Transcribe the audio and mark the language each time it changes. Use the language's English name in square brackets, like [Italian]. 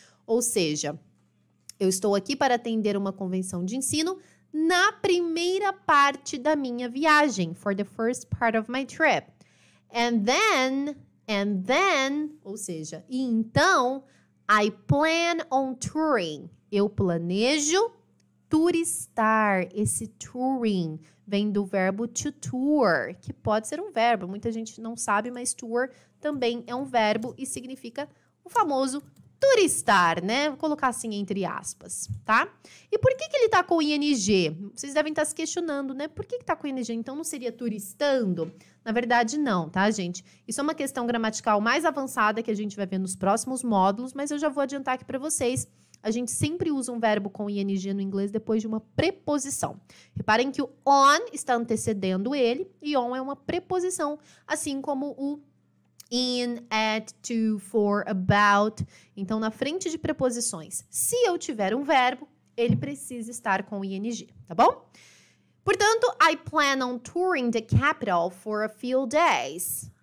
[Portuguese] Ou seja, eu estou aqui para atender uma convenção de ensino na primeira parte da minha viagem. [English] For the first part of my trip. And then, [Portuguese] ou seja, e então, [English] I plan on touring. [Portuguese] Eu planejo turistar. Esse touring vem do verbo to tour, que pode ser um verbo. Muita gente não sabe, mas tour também é um verbo e significa o famoso turistar, né? Vou colocar assim entre aspas, tá? E por que ele tá com ing? Vocês devem estar se questionando, né? Por que tá com ing? Então não seria turistando? Na verdade, não, tá, gente? Isso é uma questão gramatical mais avançada que a gente vai ver nos próximos módulos, mas eu já vou adiantar aqui para vocês. A gente sempre usa um verbo com ing no inglês depois de uma preposição. Reparem que o on está antecedendo ele e on é uma preposição, assim como o in, at, to, for, about. Então, na frente de preposições, se eu tiver um verbo, ele precisa estar com ing, tá bom? Portanto, [English] I plan on touring the capital for a few days.